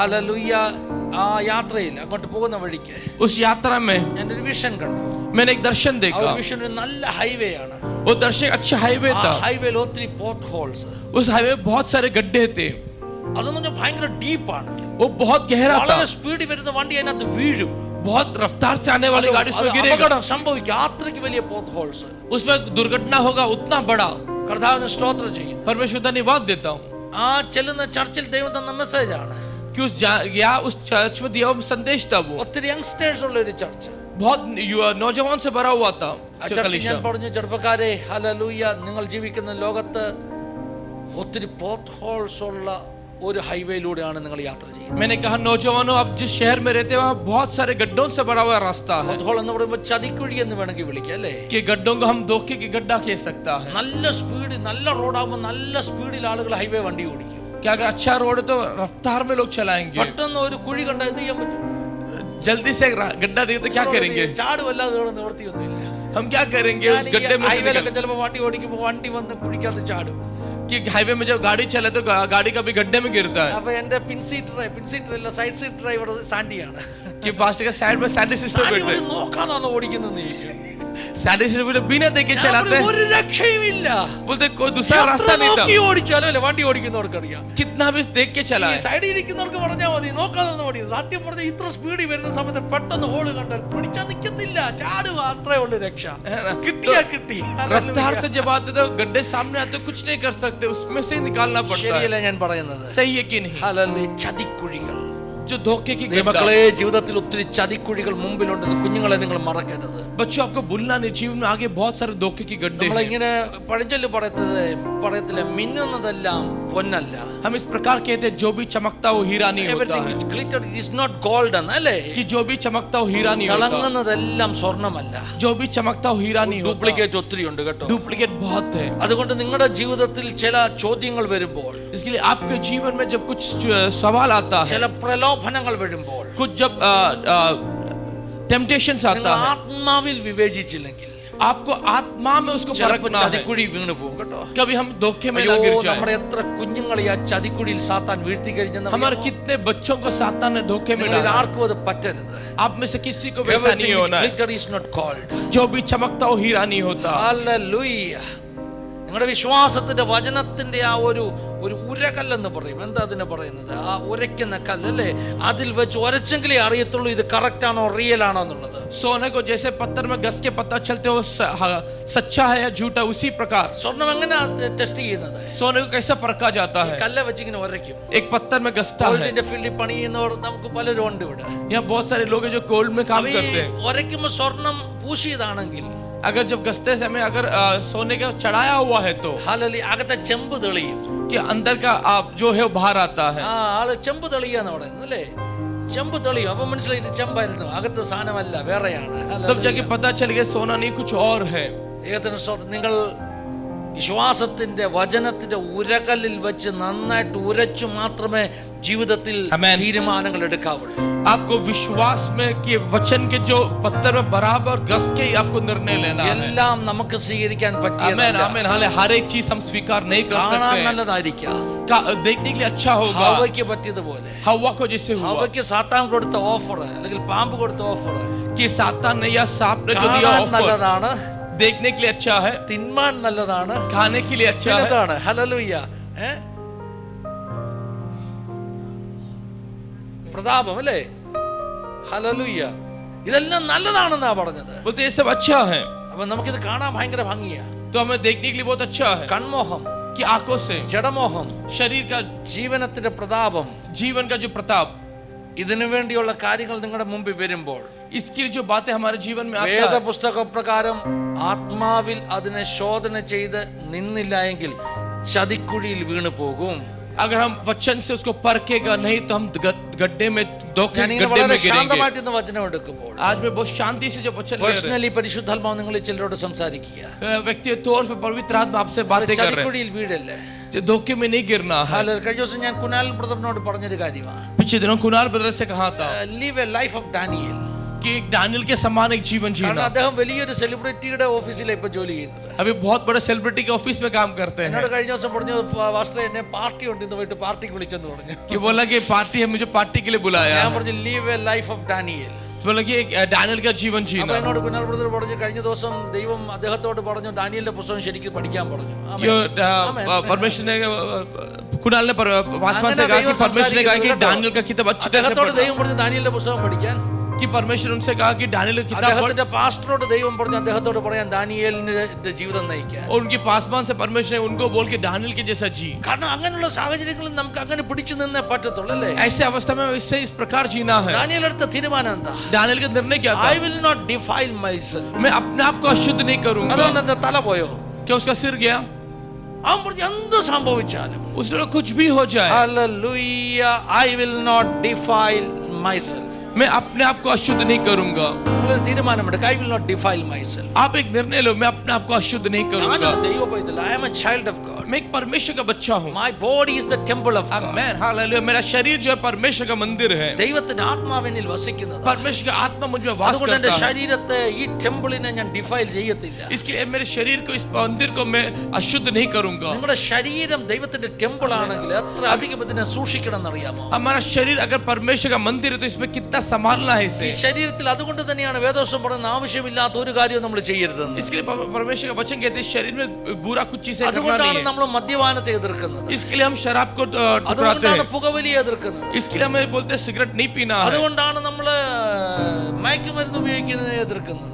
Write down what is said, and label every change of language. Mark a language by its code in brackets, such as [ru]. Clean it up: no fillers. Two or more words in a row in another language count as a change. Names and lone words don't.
[ml] ഹല്ലേലൂയ, ആ യാത്രയിൽ അങ്ങോട്ട് പോകുന്ന വഴിക്ക് [hi] उस यात्रा में [ml] ഞാനൊരു വിഷൻ കണ്ടു. [hi] मैंने एक दर्शन ആ देखा. [ml] ഒരു വിഷൻ ഒരു നല്ല ഹൈവേ ആണ്. [hi] वो दर्शन अच्छा हाईवे ആ था. [ml] ഹൈവേയിൽ ഒത്തിരി [en] port holes. [hi] उस हाईवे में बहुत सारे गड्ढे थे. [ml] അതൊന്നും ഭയങ്കര ഡീപ്പാണ്. [hi] वो बहुत गहरा था. [ml] വളരെ സ്പീഡിൽ വരുന്ന വണ്ടി അതിനകത്ത് വീഴും. [hi] बहुत रफ्तार से आने वाली गाड़ी उसमें गिरेगा. [ml] അപകടം സംഭവിക്കും. അത്രയ്ക്ക് വലിയ [en] port holes. [hi] उसमें दुर्घटना होगा उतना बड़ा. [ml] കർത്താവിന് സ്തോത്രം ചെയ്യും. [hi] परमेश्वर धन्यवाद देता हूँ [ml] ആ ചെല്ലുന്ന ചർച്ചിൽ ദൈവം തന്ന മെസ്സേജ് ആണ്. [hi] कि उस चर्च में दिया हुआ संदेश था. वो [ml] ഒത്തിരി യങ്സ്റ്റേഴ്സ് ഉള്ള ഒരു ചർച്ച്. [hi] बहुत नौजवान से भरा हुआ था. [ml] ആ ചർച്ചിൽ ഞാൻ പറഞ്ഞു, ചെറുപ്പക്കാരെ, ഹല്ലേലൂയ, നിങ്ങൾ ജീവിക്കുന്ന ലോകത്ത് ഒത്തിരി [en] port holes [ml] ഉള്ള ഒരു ഹൈവേയിലൂടെയാണ് നിങ്ങൾ യാത്ര ചെയ്യുന്നത്. [hi] मैंने कहा नौजवानों, आप जिस शहर में रहते हो वहाँ बहुत सारे गड्ढों से भरा हुआ रास्ता है. [en] port hole [ml] എന്ന് പറയുമ്പോൾ ചതിക്കുഴി എന്ന് വേണമെങ്കിൽ വിളിക്കാം അല്ലേ. [hi] कि गड्ढों को हम धोखे की गड्ढा कह सकता है. [ml] നല്ല സ്പീഡ്, നല്ല റോഡാകുമ്പോൾ നല്ല സ്പീഡിൽ ആളുകൾ ഹൈവേ വണ്ടി ഓടിക്കും. [hi] कि अगर अच्छा रोड है तो रफ्तार में लोग चलाएंगे. [ml] പെട്ടെന്ന് ഒരു കുഴി കണ്ടാൽ എന്ത് ചെയ്യാൻ പറ്റും? [hi] जल्दी से गड्ढा देखे तो क्या करेंगे? [ml] ചാടുവല്ലാതെ വേറെ നിവർത്തിയൊന്നുമില്ല. [hi] हम क्या करेंगे उस गड्ढे में से [ml] ഹൈവേയിലൊക്കെ ചിലപ്പോൾ വണ്ടി ഓടിക്കുമ്പോൾ വണ്ടി വന്ന് കുഴിക്കകത്ത് ചാടും. [hi] कि हाईवे में जब गाड़ी चले तो गाड़ी कभी गड्ढे में गिरता है. [ml] അപ്പൊ എന്റെ പിൻസീറ്റർ അല്ല, [en] side seat driver [ml] സാൻഡിയാണ്. [hi] कि पास के साइड में सैंडी सिस्टम बैठते हैं. [ml] നോക്കാതാണ് ഓടിക്കുന്നത്. [hi] सैंडी सिस्टम बिना देखे चलाते हैं. [ml] ഒരു രക്ഷയുമില്ല. [hi] बोलते कोई दूसरा रास्ता नहीं था. [ml] ഓടിച്ചാലോ അല്ലേ വണ്ടി ഓടിക്കുന്നവർക്കറിയാം. [hi] कितना भी देख के चला है. [ml] സൈഡിൽ ഇരിക്കുന്നവർക്ക് പറഞ്ഞാൽ മതി, നോക്കാതെ ഓടി. സത്യം പറഞ്ഞാൽ ഇത്ര സ്പീഡിൽ വരുന്ന സമയത്ത് പെട്ടെന്ന് ഹോള് കണ്ടാൽ പിടിച്ചാൽ നിൽക്കത്തില്ല, ചാടുക. അത്രേ ഉള്ളു രക്ഷ. കിട്ടിയാ കിട്ടി. [hi] रफ्तार से जब आते तो गड्ढे सामने आते कुछ नहीं कर सकते, उसमें से ही निकालना पड़ता है. [ml] ശരിയല്ല ഞാൻ പറയുന്നത്. [hi] सही है कि नहीं? [ml] ഹല്ലേലൂയ. ചതിക്കുഴികൾ, [hi] जो धोखे की [ml] മക്കളെ, ജീവിതത്തിൽ ഒത്തിരി ചതിക്കുഴികൾ മുമ്പിലുണ്ട്. കുഞ്ഞുങ്ങളെ നിങ്ങൾ മറക്കരുത്. [hi] बच्चों, आपको भूलना नहीं, जीवन में आगे बहुत सारे धोखे की गड्ढे हैं. [ml] നമ്മളിങ്ങനെ പഴഞ്ചൊല്ല് പറയത്തില്ല, മിന്നുന്നതെല്ലാം പൊന്നല്ല. [hi] हम इस प्रकार कहते हैं, जो भी चमकता वो हीरा नहीं होता [en] Everything [hi] है. [en] which glittered is not golden, [ml] അല്ലേ? [hi] कि जो भी चमकता वो हीरा नहीं होता. [ml] തിളങ്ങുന്നതെല്ലാം സ്വർണ്ണമല്ല. [hi] जो भी चमकता वो हीरा नहीं होता. [ml] ഡ്യൂപ്ലിക്കേറ്റ് ഒത്തിരി ഉണ്ട് കേട്ടോ. [hi] डुप्लीकेट बहुत है. [ml] അതുകൊണ്ട് നിങ്ങളുടെ ജീവിതത്തിൽ ചില ചോദ്യങ്ങൾ വരുമ്പോൾ, [hi] इसके लिए आपके जीवन में जब कुछ सवाल आता है, [ml] ചില പ്രലോഭനങ്ങൾ വരുമ്പോൾ, [hi] कुछ जब टेम्पटेशंस [ml] നിങ്ങൾ [hi] आता है, [ml] ആത്മാവിൽ വിവേചിച്ചില്ലെങ്കിൽ [hi] आपको आत्मा में उसको [ml] ചിലപ്പോൾ [hi] परखना है. [ml] ചതിക്കുഴി വീണു പോകും കേട്ടോ. [hi] कभी हम धोखे में [ml] അയ്യോ, [hi] ना गिर जाए. [ml] നമ്മുടെ എത്ര കുഞ്ഞുങ്ങളെ ആ ചതിക്കുഴിയിൽ സാത്താൻ വീഴ്ത്തി കഴിഞ്ഞെന്ന് [hi] हमारे कितने बच्चों को सातान ने धोखे में [ml] നിങ്ങളിൽ [hi] डाला. [ml] ആർക്കും അത് പറ്റരുത്. [hi] आप में से किसी को वैसा [en] Everything [hi] नहीं [en] which [hi] होना है. [en] glitter is not gold. [hi] जो भी चमकता वो हीरा नहीं होता. [ml] ഹല്ലേലൂയ. നിങ്ങളുടെ വിശ്വാസത്തിന്റെ വചനത്തിന്റെ ആ ഒരു ഉരകല്ലെന്ന് പറയും. എന്താ അതിനെ പറയുന്നത്? ആ ഉരയ്ക്കുന്ന കല്ലല്ലേ, അതിൽ വെച്ച് ഉരച്ചെങ്കിലേ അറിയത്തുള്ളൂ ഇത് കറക്റ്റ് ആണോ റിയൽ ആണോ എന്നുള്ളത്. [hi] सोने को जैसे पत्थर में घस के पता चलते हो सच्चा है या झूठा, उसी प्रकार [ml] സ്വർണം എങ്ങനെയാ ടെസ്റ്റ് ചെയ്യുന്നത്? [hi] सोने को कैसे परखा जाता है? [ml] കല്ല് വെച്ച് ഇങ്ങനെ ഉരയ്ക്കും. [hi] एक पत्थर में घसता है. [ml] ഗോൾഡിന്റെ ഫീൽഡിൽ പണിയുന്നവർ നമുക്ക് പലരും ഉണ്ട് ഇവിടെ. [hi] यहाँ बहुत सारे लोग हैं जो गोल्ड में काम करते हैं. [ml] ഉരയ്ക്കുമ്പോൾ സ്വർണം പൂശിയതാണെങ്കിൽ, [hi] अगर जब घसते समय अगर सोने का चढ़ाया हुआ है तो [ml] ഹല്ലേലൂയ, അകത്തെ ചെമ്പ് തെളിയും. [hi] कि अंदर का जो है वो बाहर आता है. [ml] ആ ആള് ചെമ്പ് തെളിയാന്ന് പറയുന്നത് അല്ലേ. ചെമ്പ് തെളിയും. അപ്പൊ മനസ്സിലായി ഇത് ചെമ്പായിരുന്നു, അകത്ത് സാധനമല്ല, വേറെയാണ്. [hi] तब जाके पता चल गया सोना नहीं कुछ और है. [ml] നിങ്ങൾ വിശ്വാസത്തിന്റെ വചനത്തിന്റെ ഉരകല്ലിൽ വെച്ച് നന്നായിട്ട് ഉരച്ചു മാത്രമേ ജീവിതത്തിൽ തീരുമാനങ്ങൾ എടുക്കാവുള്ളൂ. [hi] आपको विश्वास में कि वचन के जो पत्थर में बराबर घस के ही आपको निर्णय लेना है. [ml] എല്ലാം നമുക്ക് സ്വീകരിക്കാൻ പറ്റിയതല്ല. [hi] आमीन आमीन. हाले हर एक चीज हम स्वीकार नहीं कर सकते. [ml] കാണാൻ നല്ലതായിരിക്കാം, [hi] देखने के लिए अच्छा होगा. [ml] ഹവ്വയ്ക്ക് പറ്റിയതുപോലെ. [hi] हवा को जैसे हुआ [ml] ഹവ്വയ്ക്ക് സാത്താൻ കൊടുത്ത ഓഫർ അല്ലെങ്കിൽ പാമ്പ് കൊടുത്ത ഓഫർ [hi] कि सातान ने या सांप ने जो दिया ऑफर, [ml] നല്ലതാണ്, [hi] देखने के लिए अच्छा है, [ml] തിന്മാൻ നല്ലതാണ്, [hi] खाने के लिए अच्छा है. [ml] ഹല്ലേലൂയ. പ്രതാപം അല്ലേ. ഹല്ലേലൂയ. ഇതെല്ലാം നല്ലതാണെന്നാ പറഞ്ഞത്. [hi] बोलते ये सब अच्छा है. [ml] അപ്പൊ നമുക്കിത് കാണാൻ ഭയങ്കര ഭംഗിയാ. [hi] तो हमें देखने के लिए बहुत अच्छा है. [ml] കൺമോഹം, [hi] कि आंखों से, [ml] ജഡമോഹം, [hi] शरीर का, [ml] ജീവനത്തിന്റെ പ്രതാപം, [hi] जीवन का जो प्रताप, [ml] ഇതിനു വേണ്ടിയുള്ള കാര്യങ്ങൾ നിങ്ങളുടെ മുമ്പിൽ വരുമ്പോൾ, [hi] इसकी जो बातें हमारे जीवन में आता है, [ml] വേദപുസ്തക പ്രകാരം ആത്മാവിൽ അതിനെ ശോധന ചെയ്ത് നിന്നില്ല എങ്കിൽ ചതിക്കുഴിയിൽ വീണു പോകും. [hi] अगर हम वचन से उसको परखेगा नहीं तो हम गड्ढे में धोखे [ml] ഞാനിങ്ങനെ [hi] गड्ढे [ml] വളരെ [hi] में गिरेंगे। [ml] ശാന്തമായിട്ട് ഇന്ന് വചനം എടുക്കുമ്പോൾ [hi] आज मैं बहुत शांति से जो वचन ले रहे हैं, [ml] പേഴ്സണലി പരിശുദ്ധാത്മാവ് നിങ്ങളിൽ ചിലരോട് സംസാരിക്കുക. [hi] व्यक्तिगत तौर पे पवित्र आत्मा आपसे बातें कर रहे हैं। [ml] ചതിക്കുഴിയിൽ വീഴല്ലേ. [hi] जो धोखे में नहीं गिरना है। [ml] കഴിഞ്ഞ ദിവസം ഞാൻ കുനാൽ ബ്രദറിനോട് പറഞ്ഞൊരു കാര്യമാണ്. [hi] पिछले दिनों कुणाल ब्रदर से कहा था [en] Live a life of Daniel. [hi] कि एक दानियल के समान एक जीवन [ml] കാരണം [hi] जीना। [ml] അദ്ദേഹം വലിയൊരു സെലിബ്രിറ്റിയുടെ ഓഫീസിലാണ് ഇപ്പൊ ജോലി ചെയ്യുന്നത്. [hi] अभी बहुत बड़े सेलिब्रिटी के ऑफिस में काम करते हैं। [ml] എന്നോട് കഴിഞ്ഞ ദിവസം പറഞ്ഞു പാസ്റ്റർ എന്നെ പാർട്ടി ഉണ്ട് ഇന്ന് പോയിട്ട് പാർട്ടിക്ക് വിളിച്ചെന്ന് പറഞ്ഞു. [hi] कि बोला कि पार्टी है, मुझे पार्टी के लिए बुलाया। [ml] ഞാൻ പറഞ്ഞു [en] Live a life of Daniel. [hi] बोला कि एक दानियल का जीवन [ml] അപ്പൊ [hi] जीना। [ml] എന്നോട് കുനാൽ ബ്രദർ പറഞ്ഞു കഴിഞ്ഞ ദിവസം ദൈവം അദ്ദേഹത്തോട് പറഞ്ഞു ദാനിയേലിന്റെ പുസ്തകം ശരിക്കും പഠിക്കാൻ പറഞ്ഞു. [hi] यो परमेश्वर ने कुणाल ने पासवान से कहा कि परमेश्वर ने कहा कि दानियल का किताब अच्छी तरह से [ml] അദ്ദേഹത്തോട് [hi] पढ़ना। [ml] ദൈവം പറഞ്ഞു ദാനിയേലിന്റെ പുസ്തകം പഠിക്കാൻ. [hi] कि परमेश्वर उनसे कहा कि दानियल का किताब पढ़। [ml] അദ്ദേഹത്തിന്റെ പാസ്റ്ററോട് ദൈവം പറഞ്ഞു അദ്ദേഹത്തോട് പറയാൻ ദാനിയേലിന്റെ ജീവിതം നയിക്കാൻ. [hi] और उनके पासवान से परमेश्वर ने उनको बोल के दानियल के जैसा जी। [ml] കാരണം അങ്ങനെയുള്ള സാഹചര്യങ്ങളിൽ നമുക്ക് അങ്ങനെ പിടിച്ചു നിന്നേ പറ്റത്തുള്ളൂ അല്ലേ. [hi] ऐसे अवस्था में इससे इस प्रकार जीना है। [ml] ദാനിയേൽ എടുത്ത തീരുമാനം എന്താ? [hi] दानियल का निर्णय क्या था? [en] I will not defile myself. [hi] मैं अपने आप को अशुद्ध नहीं करूंगा। [ml] അതുകൊണ്ട് എന്താ തല പോയോ? [hi] क्या उसका सिर गया? [ml] അവൻ പറഞ്ഞു എന്ത് സംഭവിച്ചാലും [hi] उसने कुछ भी हो जाए, [en] Hallelujah, I will not defile myself. [hi] मैं अपने आप को अशुद्ध नहीं करूंगा। [ml] നിങ്ങളൊരു തീരുമാനമെടുക്കുക. [en] I will not defile myself. [hi] आप एक निर्णय लो, मैं अपने आप को अशुद्ध नहीं करूंगा। [ml] ഞാനൊരു ദൈവ പൈതൽ. [en] I am a child of God. [hi] मैं एक परमेश्वर का बच्चा हूँ। [en] My body is the temple of God. [hi] आमीन, हालेलुया। मेरा शरीर जो है परमेश्वर का मंदिर है। [ml] ദൈവത്തിന്റെ ആത്മാവെന്നിൽ വസിക്കുന്നത്. [hi] परमेश्वर का आत्मा मुझ में वास [ml] അതുകൊണ്ട് എന്റെ [hi] करता है। [ml] ശരീരത്തെ ഈ ടെമ്പിളിനെ ഞാൻ ഡിഫൈൽ ചെയ്യത്തില്ല. [hi] इसके लिए मेरे शरीर को, इस मंदिर को मैं अशुद्ध नहीं करूंगा। [ml] നിങ്ങളുടെ ശരീരം ദൈവത്തിന്റെ ടെമ്പിൾ ആണെങ്കിൽ എത്ര അധികം ഇതിനെ സൂക്ഷിക്കണം എന്നറിയാമോ? [hi] हमारा शरीर अगर परमेश्वर का मंदिर है तो इसमें कितना संभालना है [ml] ഈ [hi] इसे। [ml] ശരീരത്തിൽ അതുകൊണ്ട് തന്നെയാണ് വേദോസം പറയുന്ന ആവശ്യമില്ലാത്ത ഒരു കാര്യവും നമ്മൾ ചെയ്യരുതെന്ന്. [hi] इसके लिए परमेश्वर का वचन कहते हैं शरीर में बुरा कुछ चीजें करना [ml] അതുകൊണ്ടാണ് [hi] नहीं है। [ml] നമ്മൾ മദ്യപാനത്തെ എതിർക്കുന്നത്. [hi] इसके लिए हम शराब को ठुकराते [ml] അതുകൊണ്ടാണ് [hi] हैं। [ml] പുകവലിയെ എതിർക്കുന്നത്. [hi] इसके लिए हमें बोलते हैं सिगरेट नहीं पीना है। [ml] അതുകൊണ്ടാണ് നമ്മൾ മയക്കുമരുന്ന് ഉപയോഗിക്കുന്നതിനെ എതിർക്കുന്നത്.